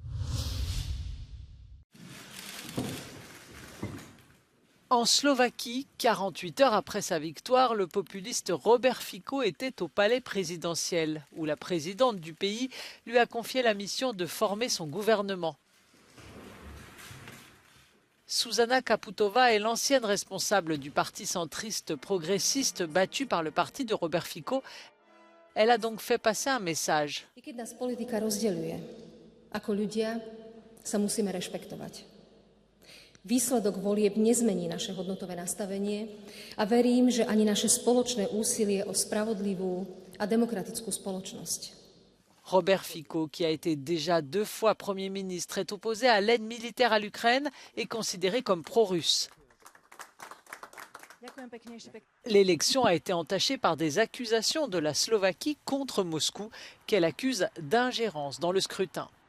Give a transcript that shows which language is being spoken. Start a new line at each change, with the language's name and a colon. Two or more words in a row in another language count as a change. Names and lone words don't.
French: En Slovaquie, 48 heures après sa victoire, le populiste Robert Fico était au palais présidentiel, où la présidente du pays lui a confié la mission de former son gouvernement. Zuzana Kaputova est l'ancienne responsable du parti centriste progressiste battu par le parti de Robert Fico. Elle a donc fait passer un message.
Slovak: Výsledok volieb nezmení naše hodnotové nastavenie a verím, že ani naše spoločné úsilie o spravodlivú a demokratickú spoločnosť.
French: Robert Fico, qui a été déjà 2 fois Premier ministre, est opposé à l'aide militaire à l'Ukraine et considéré comme pro-russe. L'élection a été entachée par des accusations de la Slovaquie contre Moscou, qu'elle accuse d'ingérence dans le scrutin.